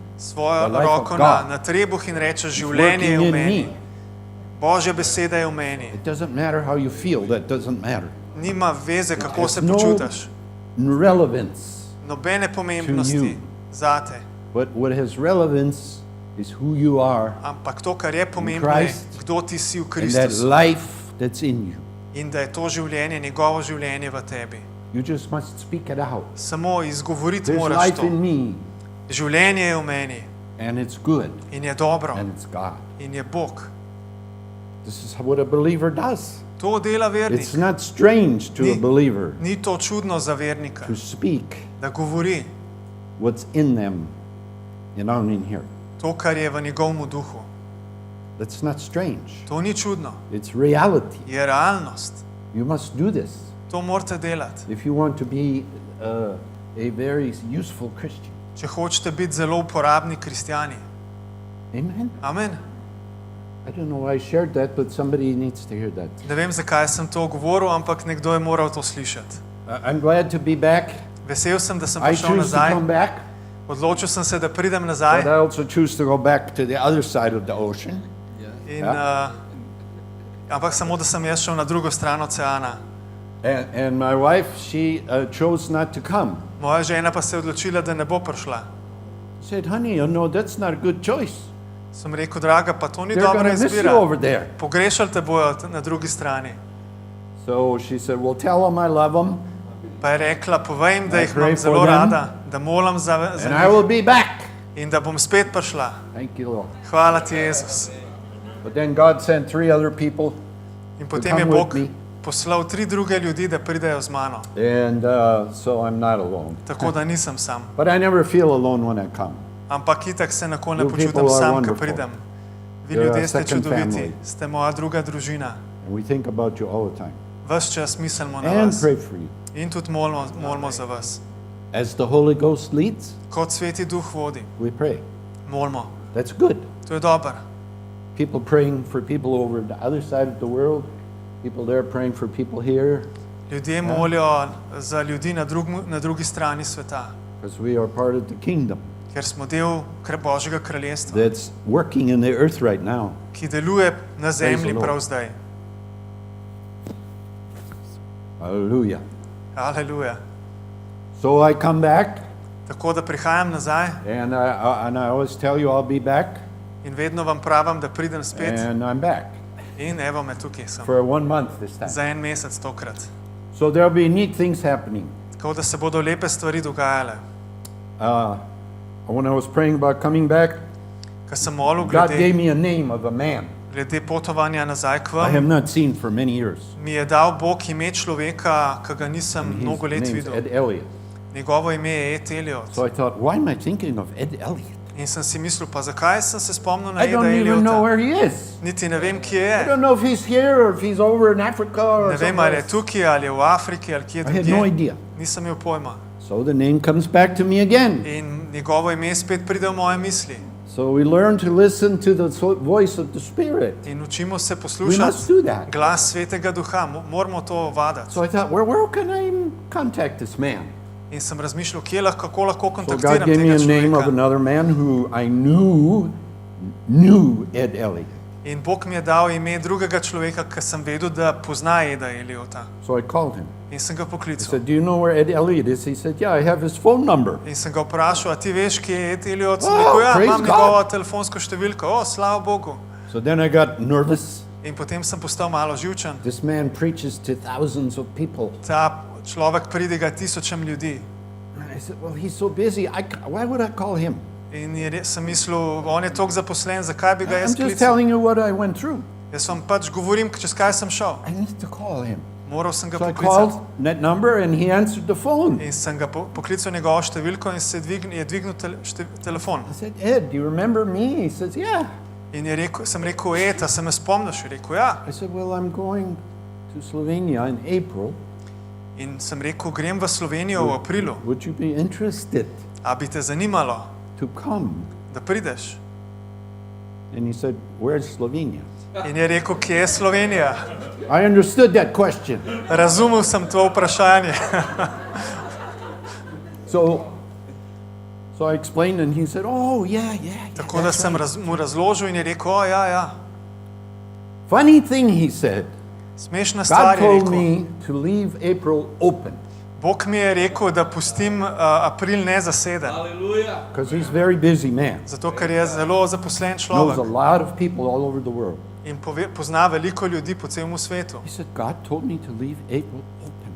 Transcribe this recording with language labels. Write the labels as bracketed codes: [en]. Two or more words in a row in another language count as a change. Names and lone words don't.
[sl] Svojo [en] The life [sl] roko [en] of [sl] na, [en] God. [sl] na trebuh in rečeš, [en] It's [sl] življenje je [en] working [sl] v [en] in [sl] meni. [en] me. [sl] Božja beseda je v meni. [en] It doesn't matter how you feel. That doesn't matter. [sl] Nima veze, kako [en] has [sl] se [en] no [sl] počutiš. [en] relevance. [sl] Nobene pomembnosti [en] you. [sl] zate. [en] But what has relevance is who you are [sl] Ampak to, kar je pomembno, je, [en] Christ [sl] kdo ti si v [en] and that [sl] Kristusu. [en] life that's in you. [sl] In da je to življenje, njegovo življenje v tebi. [en] You just must speak it out. [sl] Samo izgovoriti [en] There's [sl] moraš [en] life [sl] to. [en] in me [sl] Življenje je v meni [en] and it's good [sl] in je dobro [en] and it's God. [sl] in je Bog. [en] This is what a believer does. [sl] To dela vernik. [en] It's not strange to a [sl] Ni- [en] believer [sl] Ni to čudno za vernika, [en] to speak [sl] da govori [en] what's in them and on in here. [sl] to, kar je v njegovem duhu. [en] That's not strange. [sl] To ni čudno, [en] It's reality. [sl] je realnost. [en] You must do this [sl] To morate delati. [en] if you want to be a very useful Christian. [sl] Če hočete biti zelo uporabni kristjani. [en] Amen. [sl] Amen. [en] I don't know why I shared that, but somebody needs to hear that. [sl] Ne vem, zakaj sem to govoril, ampak nekdo je moral to slišati. [en] I'm glad to be back. [sl] Vesel sem, da sem [en] I [sl] prišel [en] choose to [sl] nazaj. [en] come back, [sl] Odločil sem se, da pridem [en] but [sl] nazaj. [en] I also choose to go back to the other side of the ocean. [sl] In, ampak samo, da sem jaz šel na drugo stran oceana. [en] And my wife, she chose not to come. [sl] Moja žena pa se je odločila, da ne bo prišla. [en] I said, honey, you know, that's not a good choice. [sl] Sem rekel, draga, pa to ni [en] They're going [sl] dobra [en] to miss you [sl] izbira. [en] over there. [sl] Pogrešali te bojo na drugi strani. [en] So she said, well, tell them I love them, [sl] Pa je rekla, povej jim, da [en] I [sl] jih [en] pray [sl] imam [en] for [sl] zelo [en] them. [sl] rada, da molim za [en] and I will [sl] njih [en] be back. [sl] in da bom spet prišla. [en] Thank you, Lord. [sl] Hvala ti, Jezus. [en] But then God sent 3 other people, [sl] In potem je [en] come [sl] Bog [en] with me. [sl] poslal 3 druge ljudi, da pridejo z mano. [en] and so I'm not alone. [sl] Tako da nisem sam. [en] But I never feel alone when I come. [sl] Ampak itak se nikoli ne [en] You people [sl] počutim [en] are [sl] sam, ko [en] wonderful. [sl] pridem. Vi [en] You're [sl] ljudje [en] a [sl] ste [en] second [sl] čudoviti, [en] family. [sl] ste moja druga družina. [en] And we think about you all the time. [sl] Ves čas mislimo na [en] And [sl] vas [en] pray for you. [sl] in tudi molimo za vas. [en] As the Holy Ghost leads, [sl] Kot Sveti Duh vodi, [en] we pray. [sl] molimo. [en] That's good. [sl] To je dobro. [en] People praying for people over the other side of the world. People there praying for people here. [sl] Ljudje molijo za ljudi na drugi strani sveta, [en] Because we are part of the kingdom [sl] ker smo del Božjega kraljestva, [en] that's working in the earth right now. [sl] ki deluje na zemlji [en] Lord. [sl] prav zdaj. [en] Hallelujah. [sl] Aleluja. [en] So I come back, [sl] Tako da prihajam nazaj [en] and I always tell you I'll be back, [sl] in vedno vam pravim, da pridem spet [en] and I'm back [sl] in evo me tukaj sem. [en] for 1 month this time. [sl] Za en mesec tokrat. [en] So there'll be neat things happening. [sl] Tako da se bodo lepe stvari dogajale. [en] When I was praying about coming back, [sl] Ko sem molil [en] God gave [sl] glede, [en] me a name of a man [sl] glede potovanja nazaj k [en] I have [sl] vam, [en] not seen for many years. [sl] mi je dal Bog ime človeka, ki ga nisem [en] His [sl] mnogo let [en] name's [sl] videl. [en] Ed Elliott. [sl] Njegovo ime je Ed Elliott. [en] So I thought, why am I thinking of Ed Elliott? [sl] In sem si mislil, pa zakaj sem se spomnil na [en] I [sl] Eda [en] don't even know [sl] Elliotta? [en] where he is. [sl] Niti ne vem, kje [en] I [sl] je. [en] don't know if he's here or if he's over in Africa or [sl] Ne vem, [en] somewhere [sl] ali je [en] else. [sl] tukaj, ali je v Afriki, ali kje [en] I had no [sl] drugje. [en] idea. [sl] Nisem imel pojma. So the name comes back to me again. In njegovo ime spet pride v moje misli. [en] So we learn to listen to the voice of the Spirit. [sl] In učimo se [en] We must [sl] poslušati [en] do that. [sl] glas Svetega Duha. Moramo to vadati. [en] So I thought, where can I contact this man? [sl] In sem razmišljal, kako lahko [en] So God [sl] kontaktiram [en] gave me [sl] tega [en] a name of [sl] človeka. [en] another man who I knew Ed Elliott. [sl] In Bog mi je dal ime drugega človeka, ki sem vedel, da pozna Eda Elliotta. [en] So I called him. [sl] In sem ga [en] I [sl] poklical. [en] said, do you know where Ed Elliott is? He said, yeah, I have his phone number. [sl] In sem ga vprašal, a ti veš, kje je Ed Elliott? Sem [en] Oh, [sl] rekel, ja, [en] praise [sl] imam [en] God. [sl] njegovo telefonsko številko. O, slava Bogu. [en] So then I got nervous. [sl] In potem sem postal malo živčen. [en] This man preaches to thousands of people. [sl] Ta človek pridiga tisočem ljudi. [en] And I said, well, he's so busy. Why would I call him? [sl] In sem mislil, on je toliko zaposlen, zakaj bi ga [en] I'm [sl] jaz [en] just [sl] klical? [en] telling you what I went through. [sl] Jaz vam pač govorim, čez kaj sem šel. [en] I need to call him. [sl] Moral sem ga [en] So I [sl] poklicati. [en] called that number and he answered the phone. [sl] In sem ga poklical njegovo številko in je dvignil telefon. [en] I said, Ed, do you remember me? He says, yeah. [sl] In sem rekel, Ed, se me spomniš? Je rekel, ja. [en] I said, well, I'm going to Slovenia in April. [sl] In sem rekel, grem v Slovenijo v aprilu. [en] Would you be interested [sl] A bi te zanimalo, [en] to come? [sl] da prideš? [en] And he said, where's Slovenia? [sl] In je rekel, kje je Slovenija? [en] I understood that question. [sl] Razumel sem to vprašanje. [en] So I explained and he said, oh, yeah. [sl] Tako da sem mu razložil in je rekel, o, ja, ja. [en] Funny thing, he said, [sl] Smešna [en] God [sl] stvar je [en] told [sl] rekel. [en] me to leave April open [sl] Bog mi je rekel, da pustim april nezaseden. [en] Hallelujah. because he's a very busy man. [sl] Zato, ker je zelo zaposlen [en] Knows a [sl] človek [en] lot of people all over the world. [sl] in pozna veliko ljudi po celem svetu. [en] He said, God told me to leave April open.